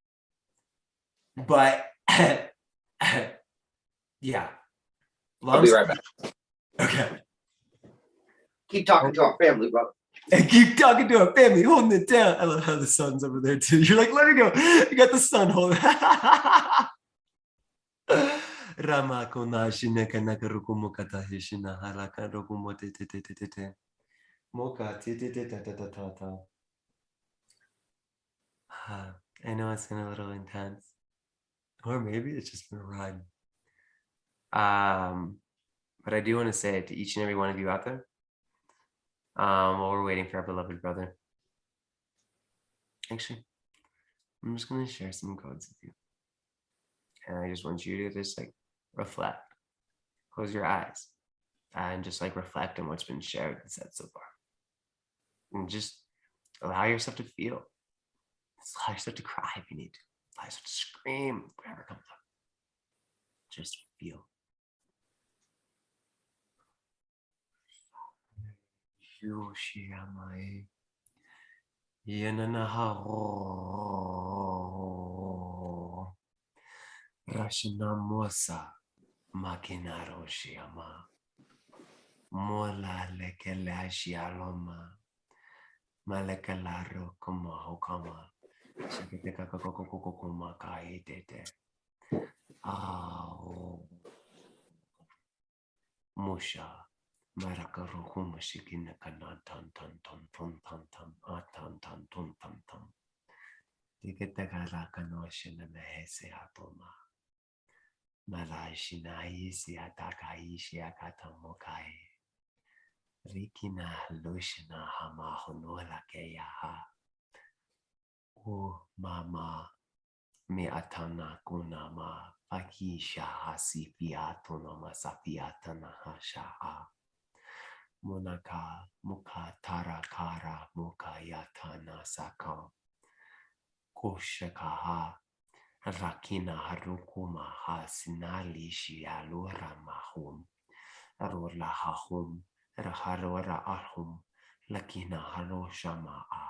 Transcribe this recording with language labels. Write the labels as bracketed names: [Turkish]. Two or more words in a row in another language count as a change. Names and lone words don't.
[English] But yeah. I'll be right back. Okay. Keep talking to our family, brother. And keep talking to our family, holding it down. I love how the sun's over there too. You're like, let her go. You got the sun holding. Rama kona shineka nakarukumo kata hishina haraka rokumo te moka te ta ta ta ta ta. I know it's been a little intense, or maybe it's just been a ride. But I do want to say to each and every one of you out there, while we're waiting for our beloved brother, actually, I'm just going to share some codes with you. And I just want you to just like reflect, close your eyes, and just like reflect on what's been shared and said so far. And just allow yourself to feel. Just allow yourself to cry if you need to. Allow yourself to scream, whatever comes up. Just feel. Yoshiamai. Yananaharo. Rashinamosa. Makinaro shiama. Mola lekele shialoma. Malekalaro kuma hokama. Shakiteka kokokokokoma kaitete. Musha. Marakaruhuma shikina kanan tan tan tan tan tan tan tan tan tan tan tan. Tiketagaraka no shina mehese atoma. Malashina isi atakaishi akatamokai. Rikina lushina hama honola keyaha. O mama me atana kunama pakisha hasifiatonoma safiatana hashaa. Munaka muka tarakara muka yatana saka. Koshakaha rakina harukuma hasinali shialura mahum. Arula hahum. Raharora ahum. Lakina haroshamaa.